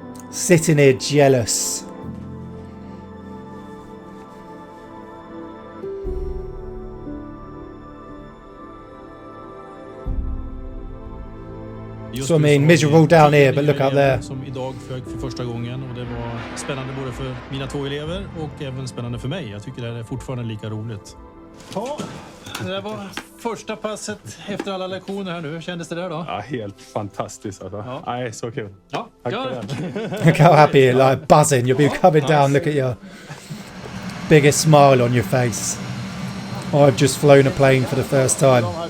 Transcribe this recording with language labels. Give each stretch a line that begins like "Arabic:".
English: Sitting here jealous. So I mean, miserable down here, but look up there.
Swedish: Som idag flög för första gången, och det var spännande både för mina 2 elever och även spännande för mig. Jag tycker det är fortfarande lika roligt. Ja, det där var första passet efter alla lektioner här nu. Hur kändes det där då? Ja, helt fantastiskt alltså. Ja. Nej, så kul. Ja, tack för det.
English: Look how happy you're, like buzzing. You'll be coming down. Look at your biggest smile on your face. I've just flown a plane for the first time.